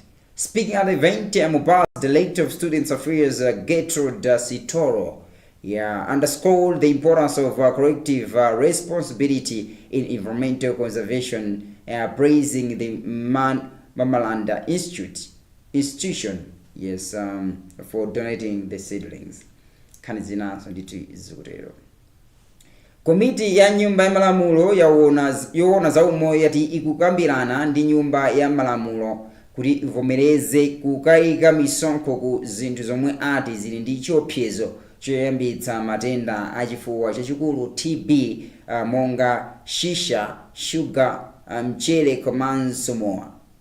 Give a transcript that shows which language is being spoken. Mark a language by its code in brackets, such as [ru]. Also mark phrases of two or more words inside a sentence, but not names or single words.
[en] Speaking at the event, MUBA's Director of Students Affairs Gertrude Sitoro underscored the importance of collective responsibility in environmental conservation, praising the Mamalanda institution for donating the seedlings. Kanizina 22 is zero. [ny] Komiti ya nyumba ya malamulo yoona za umoyo yati ikukambirana ndi nyumba ya malamulo kuti ivomereze kukayika misonkho ku zinthu zomwe ati zili ndi chiopsezo choyambitsa matenda achifuwa chachikulu TB, monga shisha, sugar, mchele komanso mowa.